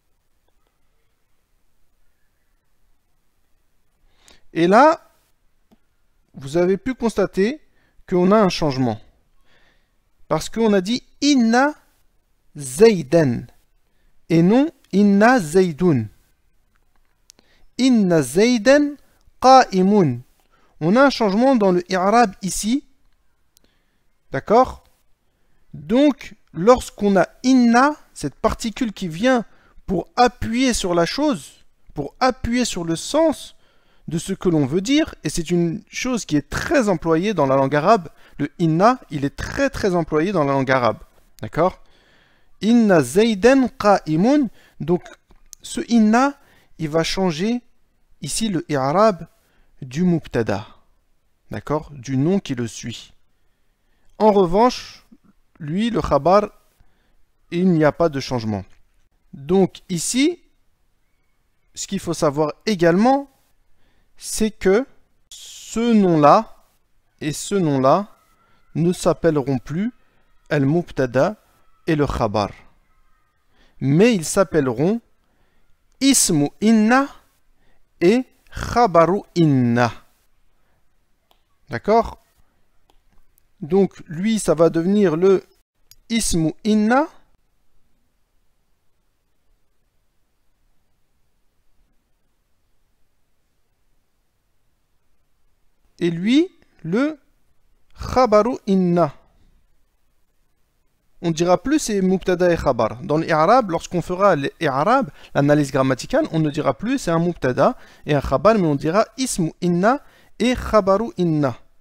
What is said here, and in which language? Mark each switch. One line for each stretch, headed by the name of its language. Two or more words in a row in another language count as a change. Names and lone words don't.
French: Et là, vous avez pu constater qu'on a un changement. Parce qu'on a dit
Arabic: إن زيدا
French: et non
Arabic: إن زيد. إن زيدا قائم.
French: On a un changement dans le i'rab ici. D'accord? Donc, lorsqu'on a inna, cette particule qui vient pour appuyer sur la chose, pour appuyer sur le sens de ce que l'on veut dire, et c'est une chose qui est très employée dans la langue arabe, le inna, il est très employé dans la langue arabe. D'accord?
Arabic: إن زيدا قائم.
French: Donc, ce inna, il va changer ici le i'rab du mubtada. D'accord? Du nom qui le suit. En revanche, lui, le khabar, il n'y a pas de changement. Donc ici, ce qu'il faut savoir également, c'est que ce nom-là et ce nom-là ne s'appelleront plus al-mubtada et le khabar. Mais ils s'appelleront
Arabic: اسم إن
French: et
Arabic: خبر إن.
French: D'accord? Donc lui, ça va devenir le
Arabic: اسم إن
French: et lui, le
Arabic: خبر إن.
French: On dira plus c'est mubtada et khabar. Dans l'I'rab, lorsqu'on fera l'I'rab, l'analyse grammaticale, on ne dira plus c'est un mubtada et un khabar, mais on dira
Arabic: اسم إن
French: et
Arabic: خبر إن.